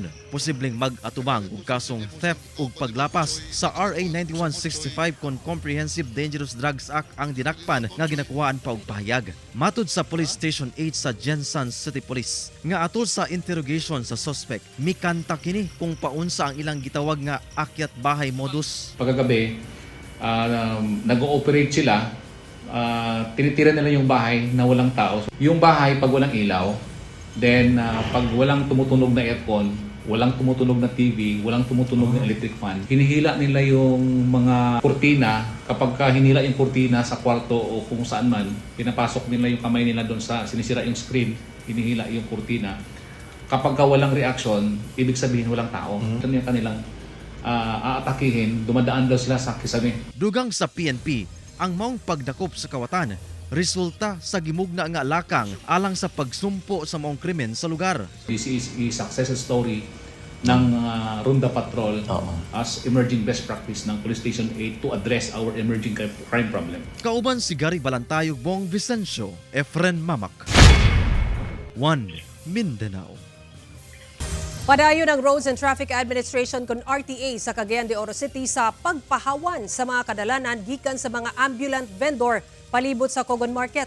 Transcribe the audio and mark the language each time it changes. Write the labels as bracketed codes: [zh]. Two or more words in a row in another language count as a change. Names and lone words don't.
[ceb] Posibleng mag-atubang og kasong theft ug paglapas sa RA 9165 kon Comprehensive Dangerous Drugs Act ang dinakpan nga ginakuhaan pa og pahayag. Matud sa Police Station 8 sa Jensan City Police nga atol sa interrogation sa suspect, mikanta kini kung paunsa ang ilang gitawag nga [tl] akyat bahay [ceb] modus. [tl] Pagkagabi, nag-ooperate sila. Tinitira nila yung bahay na walang tao. Yung bahay pag walang ilaw, then pag walang tumutunog na aircon, walang tumutunog na TV, walang tumutunog na [en] electric fan, [tl] hinihila nila yung mga kurtina. Kapag hinila yung kurtina sa kwarto o kung saan man, pinapasok nila yung kamay nila doon sa sinisira yung screen, hinihila yung kurtina. Kapag walang reaction, ibig sabihin walang tao. Ito yung kanilang aatakihin, dumadaan daw sila sa kisame. [ceb] Dugang sa PNP, ang maong pagdakop sa kawatan resulta sa gimugna nga lakang alang sa pagsumpo sa maong krimen sa lugar. [en] This is a success story ng Ronda Patrol as emerging best practice ng Police Station 8 to address our emerging crime problem. [ceb] Kauban si Gary Balantayog, Bong Vicencio, Efren Mamak. 1 Mindanao. Padayon ang Roads and Traffic Administration kon RTA sa Cagayan de Oro City sa pagpahawan sa mga kadalanan gikan sa mga [en] ambulant vendor [ceb] palibot sa Cogon Market.